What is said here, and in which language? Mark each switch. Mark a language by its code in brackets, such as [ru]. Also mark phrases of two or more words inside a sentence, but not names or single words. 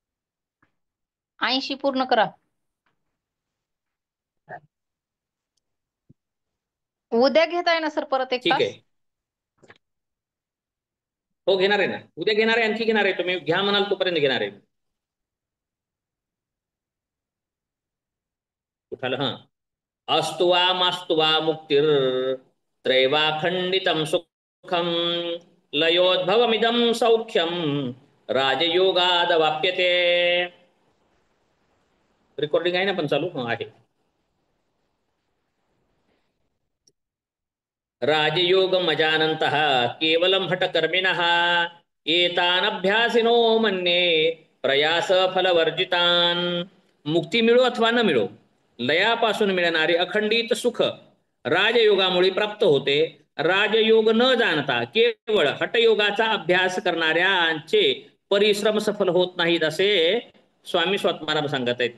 [mr] 80 पूर्ण करा. उद्या घेताय ना सर परत एक ठीक तास? आहे. हो घेणार आहे ना, उद्या घेणार आहे, आणखी घेणार आहे. तुम्ही घ्या म्हणाल तोपर्यंत घेणार आहे. कुठाला? हा, [sa] अस्तु वा मास्तु वा मुक्तिर् त्रैवाखंडितं सुखम लयोद्भवमिदं सौख्यम राजयोगादवाप्यते. [mr] रेकॉर्डिंग आहे ना पण चालू? हा आहे. [sa] राजयोगमजानन्तः केवलं हठकर्मिणः एतानभ्यासिनो मन्ये प्रयास फलवर्जितान्. [mr] मुक्ती मिळो अथवा न मिळो, लयापासून मिळणारे अखंडित सुख राजयोगामुळे प्राप्त होते. राजयोग न जाणता केवळ हठयोगाचा अभ्यास करणाऱ्यांचे परिश्रम सफल होत नाहीत असे स्वामी स्वात्माराम सांगत आहेत.